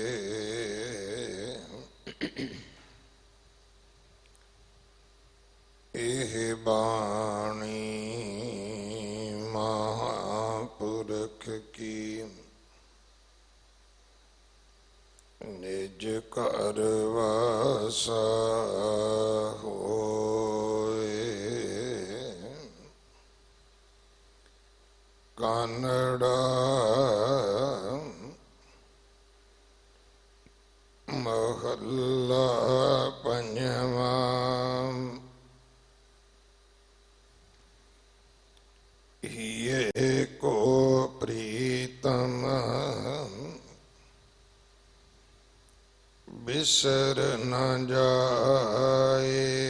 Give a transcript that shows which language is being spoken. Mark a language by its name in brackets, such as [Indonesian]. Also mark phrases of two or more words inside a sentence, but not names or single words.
[Punjabi] ਏਹ ਬਾਣੀ ਮਹਾਪੁਰਖ ਕੀ ਨਿਜ ਕਰ ਵਾਸਾ ਹੋਏ। ਕਾਨੜਾ ਮਹਲਾ ਪੰਜਵਾ। ਯੇ ਕੋ ਪ੍ਰੀਤਮ ਬਿਸਰ ਨ ਜਾਏ।